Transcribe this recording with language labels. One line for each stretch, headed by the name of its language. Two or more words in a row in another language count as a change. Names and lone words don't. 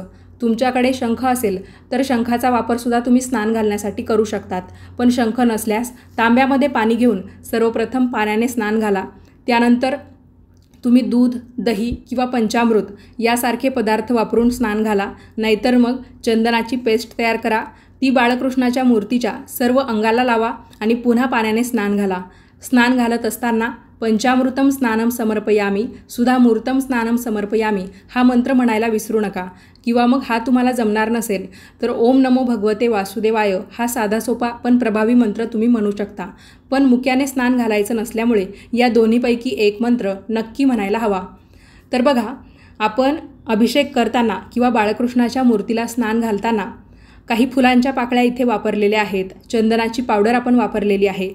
Marathi: तुमच्याकडे शंख असेल तर शंखाचा वापरसुद्धा तुम्ही स्नान घालण्यासाठी करू शकतात, पण शंख नसल्यास तांब्यामध्ये पाणी घेऊन सर्वप्रथम पाण्याने स्नान घाला। त्यानंतर तुम्ही दूध दही किंवा पंचामृत यासारखे पदार्थ वापरून स्नान घाला, नाहीतर मग चंदनाची पेस्ट तयार करा, ती बाळकृष्णाच्या मूर्तीच्या सर्व अंगाला लावा आणि पुन्हा पाण्याने स्नान घाला। स्नान घालत असताना
Sanskrit: पंचामृतम स्नानम समर्पयामी सुधामूर्तम स्नानम समर्पयामी
Marathi: हा मंत्र म्हणायला विसरू नका। किंवा मग हा तुम्हाला जमणार नसेल तर
Sanskrit: ओम नमो भगवते वासुदेवाय
Marathi: हा साधा सोपा पण प्रभावी मंत्र तुम्ही म्हणू शकता, पण मुक्याने स्नान घालायचं नसल्यामुळे या दोन्हीपैकी एक मंत्र नक्की म्हणायला हवा। तर बघा, आपण अभिषेक करताना किंवा बाळकृष्णाच्या मूर्तीला स्नान घालताना काही फुलांच्या पाकळ्या इथे वापरलेल्या आहेत, चंदनाची पावडर आपण वापरलेली आहे।